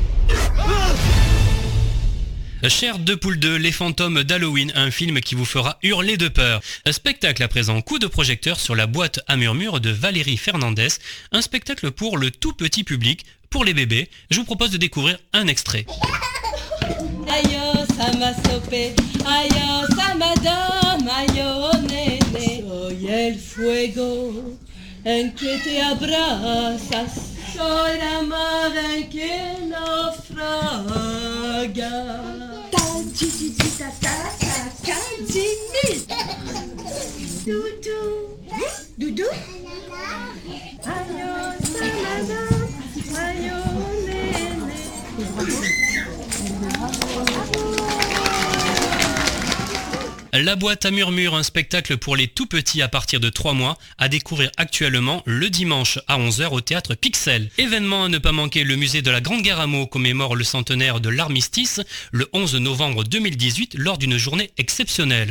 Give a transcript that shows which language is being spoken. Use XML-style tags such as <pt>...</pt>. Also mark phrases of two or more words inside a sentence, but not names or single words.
<fr>Chair de poule 2, les fantômes d'Halloween, un film qui vous fera hurler de peur. Un spectacle à présent, coup de projecteur sur la boîte à murmures de Valérie Fernandez, un spectacle pour le tout petit public, pour les bébés. Je vous propose de découvrir un extrait. Ayo, sama sope, ayo, sama dom, ayo, nene.</fr> <es>Soy el fuego en que te abrazas. Soy la mar en que naufragas.</es> <fr>Doudou, doudou. Ayo, sama dom, ayo, nene. La boîte à murmures, un spectacle pour les tout petits à partir de 3 mois, à découvrir actuellement le dimanche à 11h au théâtre Pixel. Événement à ne pas manquer, le musée de la Grande Guerre à Meaux commémore le centenaire de l'armistice le 11 novembre 2018 lors d'une journée exceptionnelle.</fr>